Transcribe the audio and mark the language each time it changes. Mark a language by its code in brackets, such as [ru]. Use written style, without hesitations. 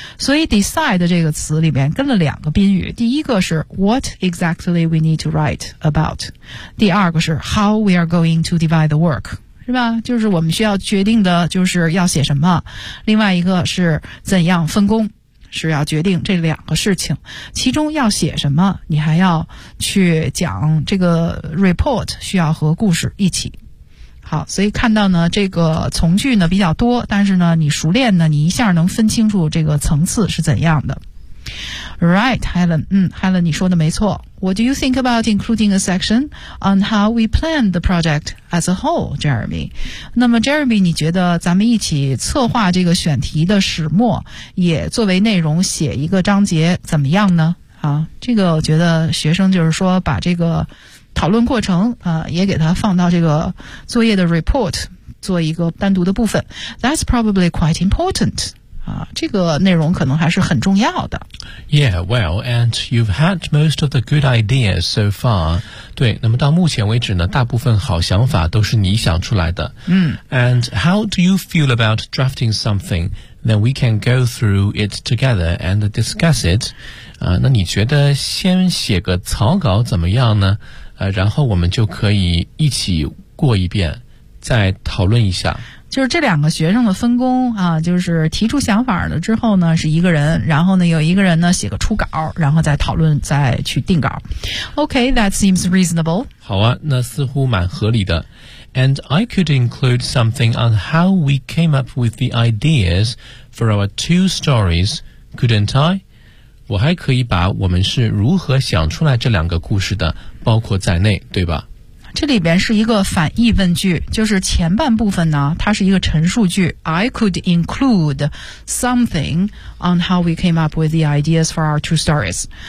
[zh] 所以 decide 这个词里面跟了两个宾语，第一个是 [en] what exactly we need to write about, [zh] 第二个是 [en] how we are going to divide the work, [zh] 是吧，就是我们需要决定的就是要写什么，另外一个是怎样分工，是要决定这两个事情，其中要写什么你还要去讲这个 report 需要和故事一起。好，所以看到呢这个从句呢比较多，但是呢你熟练呢你一下能分清楚这个层次是怎样的。 [en] Right, [zh] Helen. 嗯 ,Helen, 你说的没错。 [en] What do you think about including a section on how we planned the project as a whole, Jeremy? [zh] 那么 Jeremy, 你觉得咱们一起策划这个选题的始末也作为内容写一个章节怎么样呢？啊，这个我觉得学生就是说把这个讨论过程也给它放到这个作业的 report 做一个单独的部分。 [en] That's probably quite important. [zh] 这个内容可能还是很重要的。 [en] Yeah, well, and you've had most of the good ideas so far. [zh] 对，那么到目前为止呢，大部分好想法都是你想出来的。嗯。 [en] And how do you feel about drafting something? Then we can go through it together and discuss it. [zh] 那你觉得先写个草稿怎么样呢？然后我们就可以一起过一遍，再讨论一下。就是这两个学生的分工啊，就是提出想法了之后呢是一个人，然后呢有一个人呢写个初稿，然后再讨论再去定稿。 [en] OK, that seems reasonable. [zh] 好啊，那似乎蛮合理的。 [en] And I could include something on how we came up with the ideas for our two stories, couldn't I? [zh] 我还可以把我们是如何想出来这两个故事的包括在内，对吧？这里边是一个反义问句，就是前半部分呢它是一个陈述句， [en] I could include something on how we came up with the ideas for our two stories.